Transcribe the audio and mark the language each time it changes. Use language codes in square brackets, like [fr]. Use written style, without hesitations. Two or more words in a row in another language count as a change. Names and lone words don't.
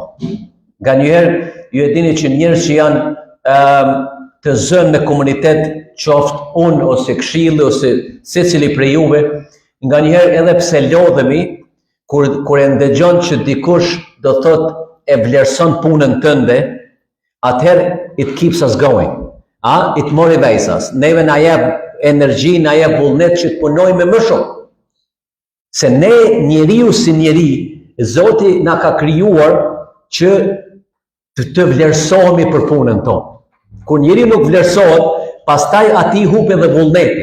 [sq] Nganjëherë ju e dini që njerëz që janë të zënë në komunitet, qoftë unë ose këshilli ose secili prej juve, nganjëherë edhe pse lodhemi, kur e ndëgjon që dikush do thot e vlerëson punën tënde, atëherë [en] it keeps us going. It motivates us. [sq] Neve na jep energji, na jep vullnet që të punojmë më shumë. Se ne njeriu si njeri, Zoti na ka krijuar që të vlerësohemi për punën tonë. Kur njeriu nuk vlerësohet, pastaj atij hup edhe vullneti.